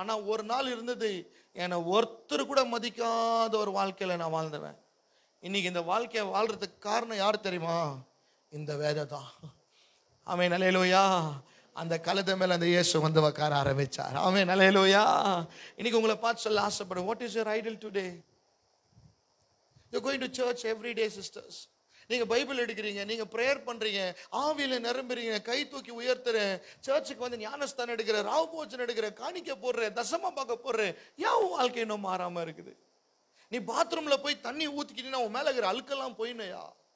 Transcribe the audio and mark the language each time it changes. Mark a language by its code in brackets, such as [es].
[ta] ஆனா ஒரு நாள் இருந்தது, என்னை ஒருத்தர் கூட மதிக்காத ஒரு வாழ்க்கையில நான் வாழ்ந்துவேன். இன்னைக்கு இந்த வாழ்க்கையை வாழ்றதுக்கு காரணம் யார் தெரியுமா? இந்த வேதை தான். ஆமென். அல்லேலூயா. அந்த கழுதை மேல அந்த இயேசு வந்து உட்கார ஆரம்பிச்சார். ஆமென். அல்லேலூயா. இன்னைக்கு உங்களை பார்த்து சொல்ல ஆசைப்படுறேன், [en] What is your idol today? You're going to church every day, sisters. [ta] நீங்க பைபிள் எடுக்கிறீங்க, நீங்க பிரேயர் பண்றீங்க, ஆவியில நிரம்புறீங்க, கை தூக்கி உயர்த்துற, சர்ச்சுக்கு வந்து ஞானஸ்தானம் எடுக்கிற, ராவ் போஜனம் எடுக்கிற, காணிக்க போடுற, தசமா பார்க்க போடுற, ஏன் வாழ்க்கை இன்னும் மாறாம இருக்குது? நீ பாத்ரூம்ல போய் தண்ணி ஊத்திக்கிட்டீங்கன்னா உன் மேல இருக்கிற அழுக்கெல்லாம் போயிடணுயா.